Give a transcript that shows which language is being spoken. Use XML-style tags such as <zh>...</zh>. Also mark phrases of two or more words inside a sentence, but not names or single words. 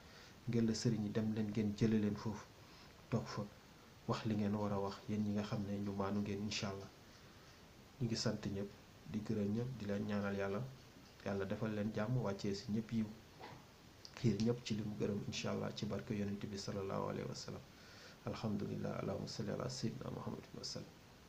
<wo>ngeen la sëriñ yi dem leen ngeen jële leen foofu, toog fa wax li ngeen war a wax, yéen ñi nga xam ne ñu maanu ngeen.</wo> <ar>إن شاء الله</ar> <wo>ñu ngi sant ñëpp, di gërëm ñëpp, di leen ñaanal yàlla defal leen jàmm, wàccee si ñëpp yiw, xiir ñëpp ci li mu gërëm</wo> <ar>إن شاء الله,</ar> <wo>ci barke yonent bi</wo> <ar>صلى الله عليه وسلم. الحمد لله، اللهم صل على سيدنا محمد وسلم.</ar>